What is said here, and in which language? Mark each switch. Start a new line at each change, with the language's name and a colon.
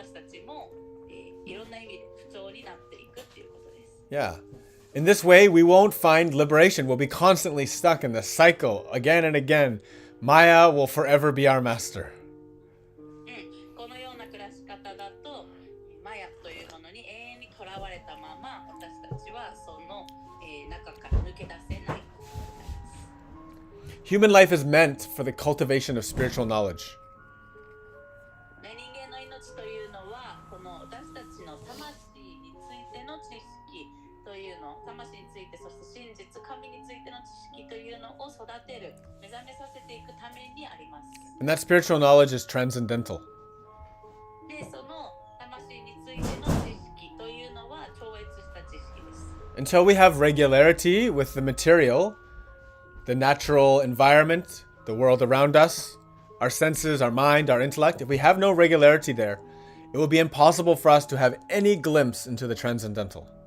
Japanese: ちも、いろんな意味で不調になっていくっていうことです。
English: Yeah. In this way, we won't find liberation. We'll be constantly stuck in the cycle again and again. Maya will forever be our master.
Japanese: このような暮らし方だと、マヤというものに永遠にとらわれたまま、私たちはその、中から抜け出せない。
English: Human life is meant for the cultivation of spiritual knowledge.
Japanese: 人間の命というのは、この私たちの魂についての知識というの、魂について、そして真実、神についての知識というのを育てる、目覚めさせていくためにあります。
English: And that spiritual knowledge is transcendental.
Japanese: で、その魂についての知識というのは超越した知識です。
English: Until we have regularity with the material, the natural environment, the world around us, our senses, our mind, our intellect, if we have no regularity there, it will be impossible for us to have any glimpse into the transcendental.